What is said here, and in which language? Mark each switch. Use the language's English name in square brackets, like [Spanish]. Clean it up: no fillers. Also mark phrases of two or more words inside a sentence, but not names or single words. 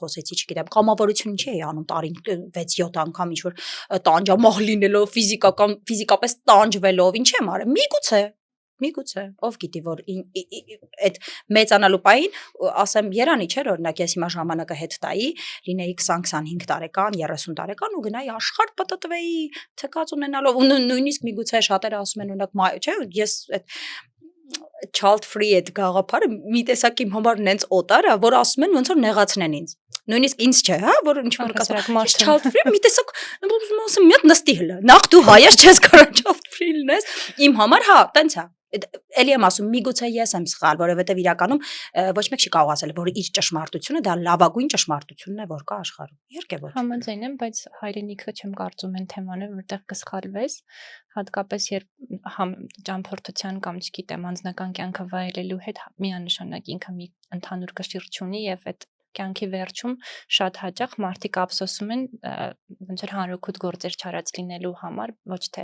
[Armenian] խոսեցի, չգիտեմ, կամավորություն ինչի էի անում տարին 6-7 անգամ ինչ որ տանջամահ լինելով, ֆիզիկապես տանջվելով, ինչի եմ արել, միգուցե, ով գիտի, որ այդ մեծանալու պահին, ասեմ, երանի չէր, օրինակ ես հիմա ժամանակը հետ տայի, լինեի 20-25 տարեկան, 30 տարեկան ու գնայի աշխարհ պատտվեի, թքած ունենալով, ու նույնիսկ միգուցե շատերը ասում են, օրինակ, չէ, ես այդ [English] child free [Armenian] այդ գաղափարը մի տեսակ իմ համար նենց օտար է, որ ասում են ոնց որ նեղացնեն ինձ։ Նույնիսկ ինձ չէ, հա, որ ինչ որ կասեմ, [English] child free [Armenian] մի տեսակ ասում մի հատ նստի հլը։ Նախ դու հայ ես, չես կարող [English] child free [Armenian] լինես։ Իմ համար հա, տենց է։ Էլի եմ ասում, միգուցե ես եմ սխալ, որովհետև իրականում ոչ մեկ չի կարող ասել, որ իր ճշմարտությունը դա լավագույն ճշմարտությունն է, որ կա աշխարհում։ Իհարկե ոչ։ Համաձայն եմ, բայց հայրենիքը չեմ կարծում են թեման է, որտեղ կսխալվես, հատկապես երբ ճամփորդության կամ չգիտեմ, անձնական կյանքը վայելելու հետ միանշանակ ինքը մի ընդհանուր կշիռ չունի եւ այդ կյանքի վերջում շատ հաճախ մարդիկ ափսոսում են ոնց որ հանրօգուտ գործեր չարած լինելու համար, ոչ թե